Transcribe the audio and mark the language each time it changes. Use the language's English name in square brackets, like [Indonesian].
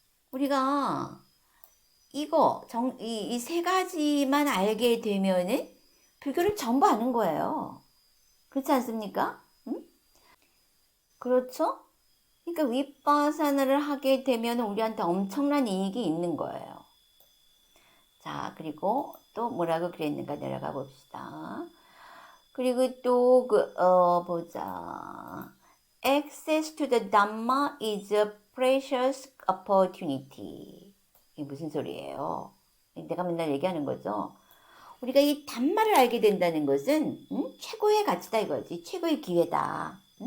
[Korean] 우리가 이 세 가지만 알게 되면은 불교를 전부 아는 거예요. 그렇지 않습니까? 응? 그렇죠? 그러니까 윗바사나를 하게 되면 우리한테 엄청난 이익이 있는 거예요. 자, 그리고 또 뭐라고 그랬는가 내려가 봅시다. 그리고 또 보자. [English] Access to the Dhamma is a precious opportunity. [Korean] 이게 무슨 소리예요? 내가 맨날 얘기하는 거죠. 우리가 이 담마를 알게 된다는 것은 최고의 가치다 이거지. 최고의 기회다.